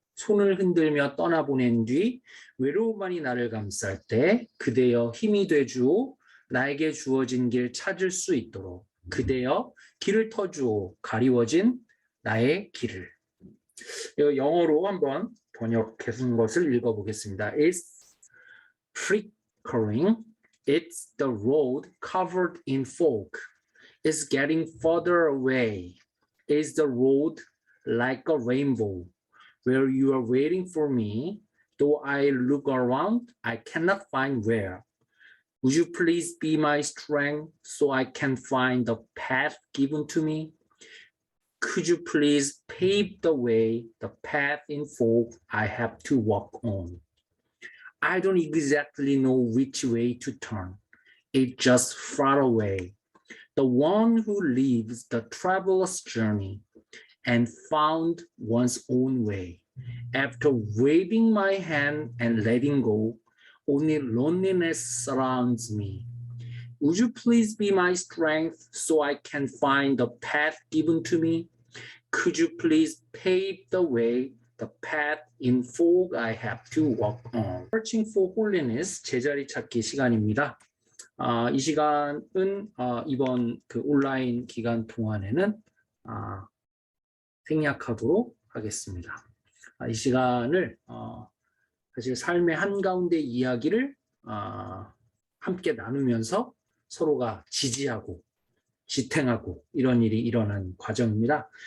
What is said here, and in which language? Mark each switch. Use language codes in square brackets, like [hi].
[ko] 손을 흔들며 떠나보낸 뒤 외로움만이 나를 감쌀 때 그대여 힘이 되주오, 나에게 주어진 길 찾을 수 있도록. 그대여 길을 터주오, 가리워진 나의 길을. 영어로 한번 번역해준 것을 읽어보겠습니다. [en] It's flickering. It's the road covered in fog. Is getting further away. Is the road like a rainbow where you are waiting for me? Though I look around, I cannot find where. Would you please be my strength so I can find the path given to me? Could you please pave the way, the path in fog I have to walk on? I don't exactly know which way to turn. It's just far away. The one who lives the traveler's journey and found one's own way. After waving my hand and letting go, only loneliness surrounds me. Would you please be my strength so I can find the path given to me? Could you please pave the way, the path in fog I have to walk on? [ko] Searching for Holiness, 제자리 찾기 시간입니다. 이 시간은 이번 그 온라인 기간 동안에는 생략하도록 하겠습니다. 이 시간을 사실 삶의 한가운데 이야기를 함께 나누면서 서로가 지지하고 지탱하고 이런 일이 일어난 과정입니다.